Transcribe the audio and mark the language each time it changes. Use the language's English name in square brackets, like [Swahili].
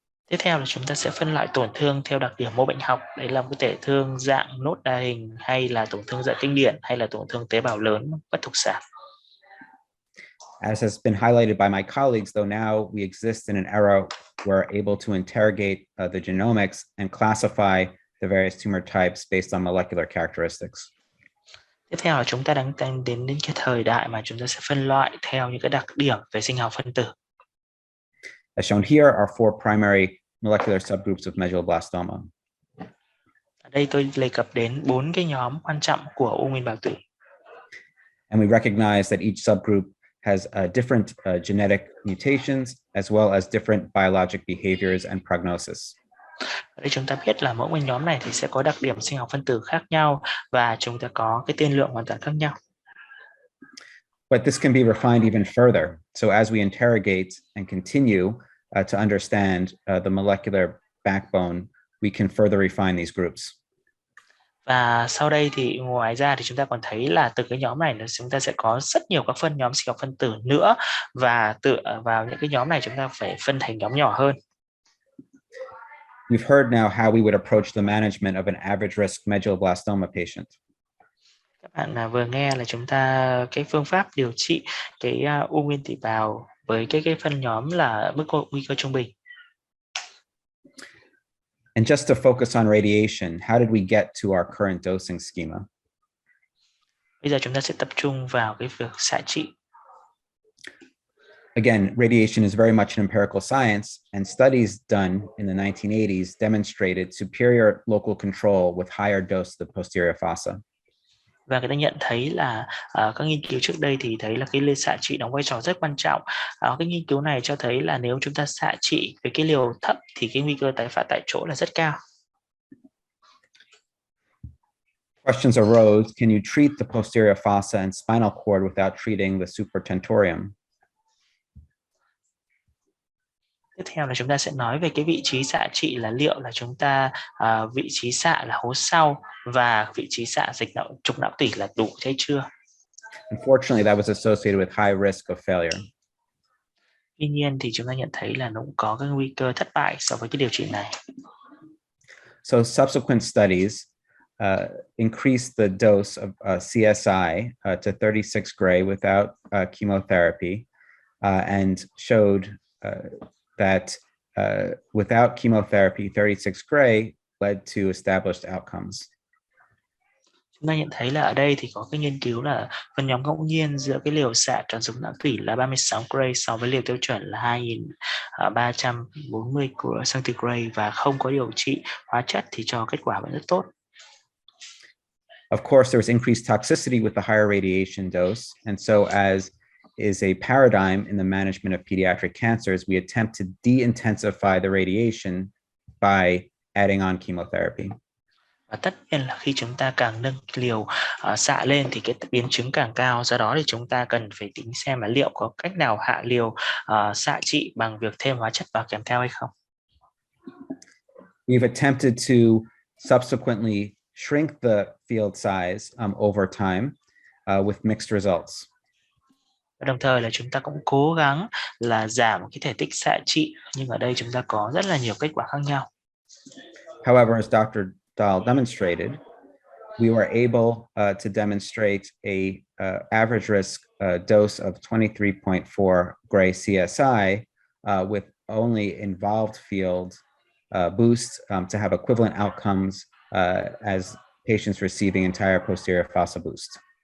[Vietnamese] Tiếp theo là chúng ta sẽ phân loại tổn thương theo đặc điểm mô bệnh học. Đấy là một cái tổn thương dạng nốt đa hình, hay là tổn thương dạng kinh điển, hay là tổn thương tế bào lớn bất thục sản. [English] As has been highlighted by my colleagues, though now we exist in an era where we're able to interrogate the genomics and classify the various tumor types based on molecular characteristics. [Vietnamese] Tiếp theo là chúng ta đang đến cái thời đại mà chúng ta sẽ phân loại theo những cái đặc điểm về sinh học phân tử. [English] As shown here are four primary molecular subgroups of medulloblastoma. [Vietnamese] Ở đây tôi đề cập đến 4 cái nhóm quan trọng của u nguyên bào tủy. [English] And we recognize that each subgroup has different genetic mutations as well as different biologic behaviors and prognosis. [Vietnamese] Ở đây chúng ta biết là mỗi một nhóm này thì sẽ có đặc điểm sinh học phân tử khác nhau, và chúng ta có cái tiên lượng hoàn toàn khác nhau. [English] But this can be refined even further. So as we interrogate and continue to understand the molecular backbone, we can further refine these groups. [Vietnamese] Và sau đây thì ngoài ra thì chúng ta còn thấy là từ cái nhóm này chúng ta sẽ có rất nhiều các phân nhóm sinh học phân tử nữa, và tựa vào những cái nhóm này chúng ta phải phân thành nhóm nhỏ hơn. [English] You've heard now how we would approach the management of an average risk medulloblastoma patient. [Vietnamese] Các bạn vừa nghe là chúng ta cái phương pháp điều trị cái u nguyên tủy bào với cái phân nhóm là mức nguy cơ trung bình. [English] And just to focus on radiation, how did we get to our current dosing schema? [Vietnamese] Bây giờ chúng ta sẽ tập trung vào cái việc xạ trị. [English] Again, radiation is very much an empirical science, and studies done in the 1980s demonstrated superior local control with higher dose of the posterior fossa. [Vietnamese] Và người ta nhận thấy là các nghiên cứu trước đây thì thấy là cái xạ trị đóng vai trò rất quan trọng. Cái nghiên cứu này cho thấy là nếu chúng ta xạ trị với cái liều thấp thì cái nguy cơ tái phát tại chỗ là rất cao. [English] Questions arose: can you treat the posterior fossa and spinal cord without treating the supratentorium? [Vietnamese] Tiếp theo là chúng ta sẽ nói về cái vị trí xạ trị, là liệu là chúng ta vị trí xạ là hố sau và vị trí xạ trục não tủy là đủ hay chưa. [English] Unfortunately, that was associated with high risk of failure. [Vietnamese] Tuy nhiên thì chúng ta nhận thấy là nó cũng có cái nguy cơ thất bại so với cái điều trị này. [English] So subsequent studies increased the dose of CSI to 36 gray without chemotherapy, and showed that without chemotherapy, 36 gray led to established outcomes. [Vietnamese] Chúng ta nhận thấy là ở đây thì có cái nghiên cứu là phân nhóm ngẫu nhiên giữa cái liều xạ transduct dùng não tủy là 36 gray so với liều tiêu chuẩn là 2340 centigrade và không có điều trị hóa chất thì cho kết quả vẫn rất tốt. [English] Of course, there was increased toxicity with the higher radiation dose. And so as is a paradigm in the management of pediatric cancers, we attempt to de-intensify the radiation by adding on chemotherapy. [Vietnamese] Và tất nhiên là khi chúng ta càng nâng liều xạ lên thì cái biến chứng càng cao. Do đó thì chúng ta cần phải tính xem là liệu có cách nào hạ liều xạ trị bằng việc thêm hóa chất vào kèm theo hay không. [English] We've attempted to subsequently shrink the field size over time with mixed results. [Vietnamese] Đồng thời là chúng ta cũng cố gắng là giảm cái thể tích xạ trị, nhưng ở đây chúng ta có rất là nhiều kết quả khác nhau. [English] However, as Dr. Dahl demonstrated, we were able to demonstrate a average risk dose of 23.4 gray CSI with only involved field boost to have equivalent outcomes as patients receiving entire posterior fossa boost.